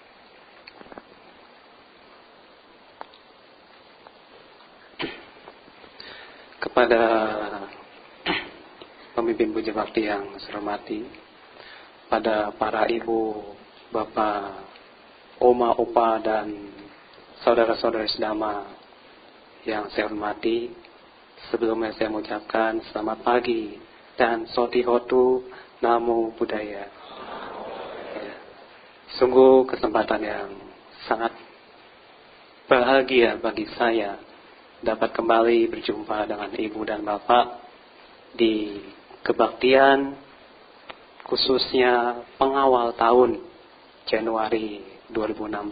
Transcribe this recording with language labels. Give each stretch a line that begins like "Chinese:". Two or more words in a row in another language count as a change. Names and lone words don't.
Indonesian: Kepada pemimpin puja bakti yang saya hormati, pada para ibu, bapak, oma, opa, dan saudara-saudara sedama yang saya hormati, sebelumnya saya mengucapkan selamat pagi dan
Pali: sotihotu namo buddhaya.
Indonesian: Ya. Sungguh kesempatan yang sangat bahagia bagi saya dapat kembali berjumpa dengan ibu dan bapak di kebaktian, khususnya pengawal tahun Januari 2016.